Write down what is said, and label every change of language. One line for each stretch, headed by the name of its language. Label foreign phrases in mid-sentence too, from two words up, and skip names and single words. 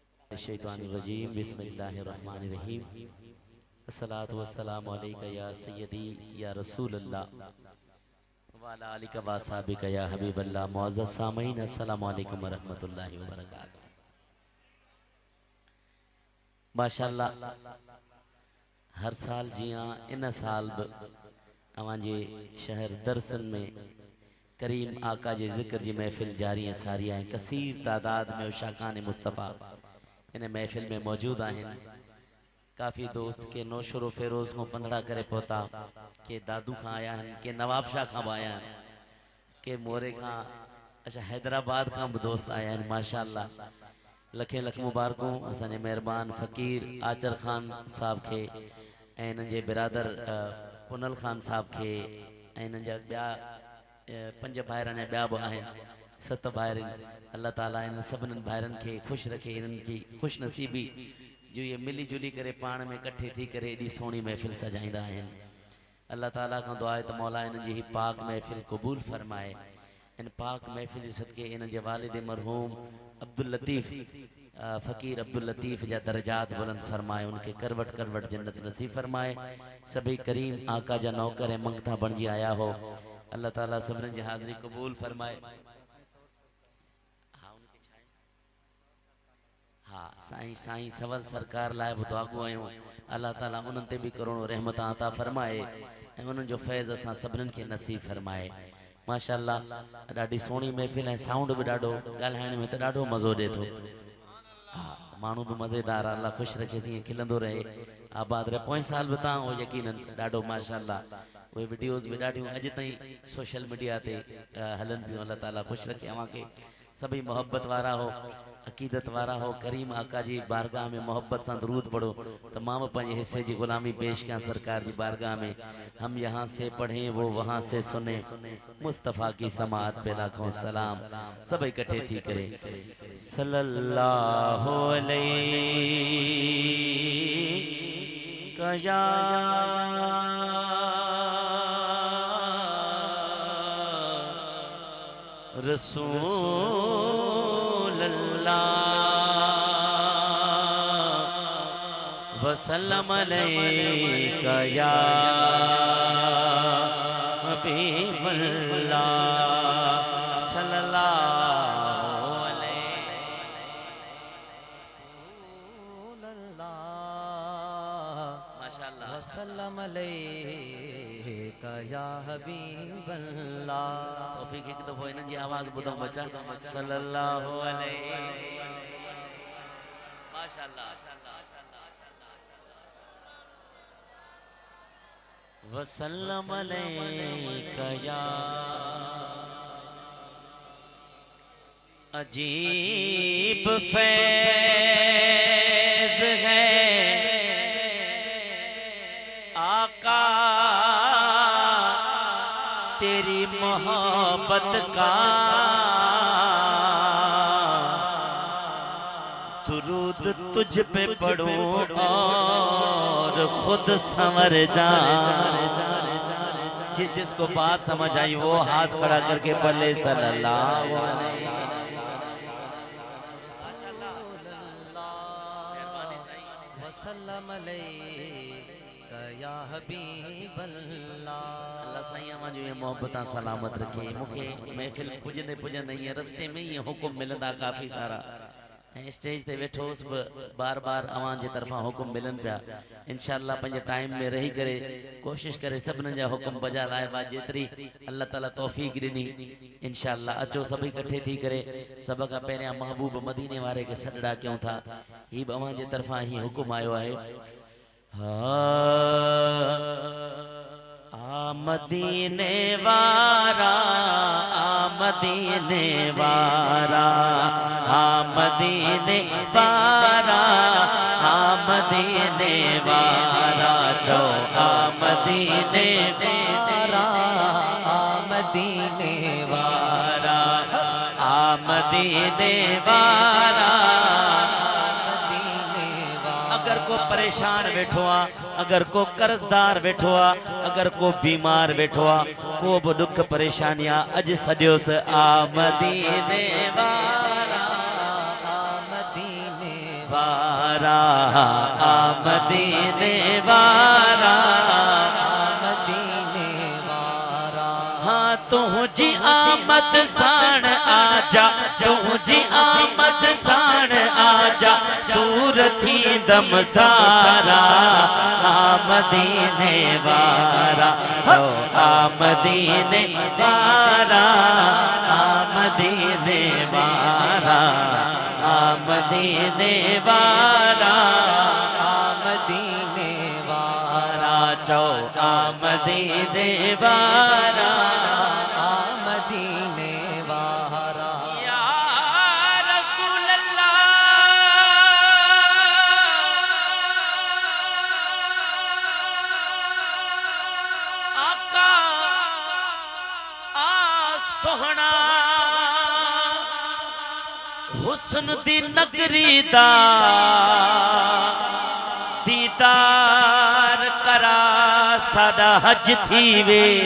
Arabic: الشيطان الرجيم بسم الله الرحمن الرحيم الصلاة والسلام عليك يا سيدي يا رسول الله وعلى آلك وأصحابك يا حبيب الله.
Urdu: معزز سامعین
Arabic: السلام عليكم ورحمة الله وبركاته.
Sindhi: माशाअल्लाह हर साल जियां इन साल अवांजे शहर दरसन में करीम आका जे जिक्र जी महफिल जारी है सारी है। कसीर तादाद में उशाकान मुस्तफ़ा इन महफिल में मौजूद हैं। काफ़ी दोस्त के नौशरो फेरोज़ को पंदड़ा करे पोता के दादू खां आया हैं, के नवाब शाह खां आया हैं, के मोरे खां अच्छा हैदराबाद खां भी दोस्त आया हैं। माशाअल्लाह लखे लख मुबारकों असांजे मेहरबान फ़कीर आचर खान साहब के ऐं इन्हनि जे बिरादर पुनल खान साहब के ऐं इन्हनि जा ॿिया 5 भाइर अञा ॿिया बि आहिनि 7 भाइर। अल्लाह ताला इन सभिनीनि भाइरनि खे ख़ुशि रखे, इन्हनि की ख़ुशि नसीबी जो ये मिली जुली करे पाण में कट्ठे थी करे एॾी सोहणी महफ़िल सजाईंदा आहिनि। अल्लाह ताला खां दुआ आहे त मौला इन्हनि जी ही पाक महफ़िल क़बूल फरमाए। इन पाक महफ़िल जे सदके इन्हनि जे वालिद मरहूम अब्दुल लतीफ़ फ़कीर अब्दुल लतीफ़ जा दर्जात बुलंद फरमाए, उनके करवट करवट जन्नत नसीब फरमाए। सभी करीम आका जा नौकर ऐं मंगता बणिजी आया हो। अल्लाह ताला सभिनीनि जी हाज़िरी क़बूल फरमाए। हाँ साईं साईं सवल सरकार लाइ बि दुआगो आहियूं। अल्लाह ताला उन्हनि ते बि करोड़ो रहमत अता फरमाए ऐं उन्हनि जो फैज़ असां सभिनीनि खे नसीब फरमाए। माशाअल्लाह ॾाढी सोहणी महफ़िल ऐं साउंड बि ॾाढो ॻाल्हाइण में त ॾाढो मज़ो ॾिए थो। हाँ माण्हू बि मज़ेदार आहे, अल्लाह ख़ुशि रखे जीअं खिलंदो रहे आबाद रहे। पोएं साल बि तव्हां हो यकीनन ॾाढो माशाअल्लाह उहे वीडियोज़ भी ॾाढियूं अॼु ताईं सोशल मीडिया ते हलन पियूं। अल्लाह ताला ख़ुशि रखे अव्हांखे सभी मोहब्बत वारा हो, अकीदत वारा हो। करीम आका जी बारगाह में मोहब्बत से दरूद पढ़ो तो मां पंहिंजे हिस्से की गुलामी पेश कयां सरकार की बारगाह में।
Urdu: ہم یہاں سے پڑھیں وہ وہاں سے سنے، مصطفیٰ کی سماعت پہ لاکھوں سلام.
Sindhi: सब इकट्ठे थी करे
Arabic: صلى الله عليه يا رسول الله وسلم عليك يا حبيب الله صلى الله عليه ما شاء الله وسلم عليك يا حبيب الله.
Sindhi: तौफीक एक दफो इन्हनि जी आवाज़ ॿुधो बचा
Arabic: صلى الله عليه ما شاء الله وسلم عليك يا
Urdu: عجیب فیض ہے آقا تیری محبت کا، درود تجھ پہ پڑھوں اور خود سنور جا. جس جس کو بات سمجھ آئی وہ ہاتھ کھڑا کر کے پڑھے
Arabic: صلى الله عليه وسلم عليك يا حبيب الله.
Sindhi: अल्लाह साईं अवां जो ये मोहब्बत सलामत रखे। मुखे महफिल पुजंदे पुजंदे ये रस्ते में ये हुक्म मिलंदा काफ़ी सारा ऐं स्टेज ते वेठोस बार बार अवां जे तरफा हुक्म मिलन पिया। इंशाअल्लाह पंहिंजे टाइम में रही करे कोशिश करे सभिनीनि जा हुक्म बजा लाए बा जेतरी अल्लाह ताला तौफीक ॾिनी। इंशाअल्लाह अचो सभी इकट्ठे थी करे सब का पहिरियां महबूब मदीने वारे के सॾड़ा कयूं था। ही बि अवां जे तरफा ही हुक्म आयो आहे। मदीने वारा मदीने वारा मदीने वारा मदीने वारा चो मदीने वारा मदीने वारा मदीने वारा। अगर को परेशान बैठो आ, अगर को कर्जदार बैठो आ, अगर को बीमार बैठो आ, को भी दुख परेशानियां अज सदियोस आ मदीने वारा वारा मदीने वारा मदीने वारा। हाँ तुझी आमद साण आजा, तुझी आमद साण आजा, सूरती दम सारा मदीने वारा। जो मदीने वारा मदीने वारा मदीने वारा मदीने वारा। जो मदीने वारा मदीने वारा।
Arabic: يا رسول الله
Saraiki: آقا سوہنا حسن دی نگری دا دیدار کرا ساڈا حج تھیوے.